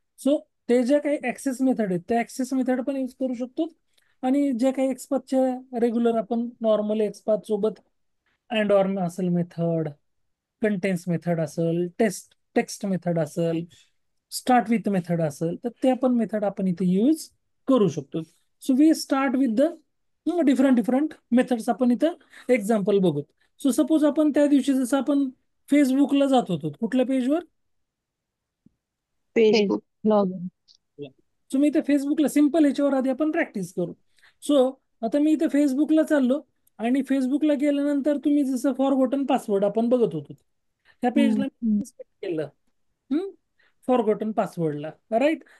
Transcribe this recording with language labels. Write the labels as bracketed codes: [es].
[mr] So ते ज्या काही ऍक्सेस मेथड आहेत त्या ऍक्सेस मेथड पण यूज करू शकतो. आणि जे काही एक्सपाथच्या रेग्युलर आपण नॉर्मल एक्सपाथ सोबत अँड ऑर असेल मेथड कंटेन्स मेथड असेल टेस्ट टेक्स्ट मेथड असेल, स्टार्ट विथ मेथड असेल, तर त्या पण मेथड आपण इथे यूज करू शकतो. [en] So we start with the different different methods. [mr] आपण इथं एक्झाम्पल बघू. सो सपोज आपण त्या दिवशी जसं आपण फेसबुकला जात होतो, कुठल्या पेजवर? फेसबुक. [en] Log in. [mr] सो मी इथे फेसबुकला सिम्पल ह्याच्यावर आधी आपण प्रॅक्टिस करू. सो आता मी इथे फेसबुकला चाललो आणि फेसबुकला गेल्यानंतर तुम्ही जसं फॉरगॉटन पासवर्ड आपण बघत होतो त्या पेजला केलं फॉरगॉटन पासवर्डला, राईट.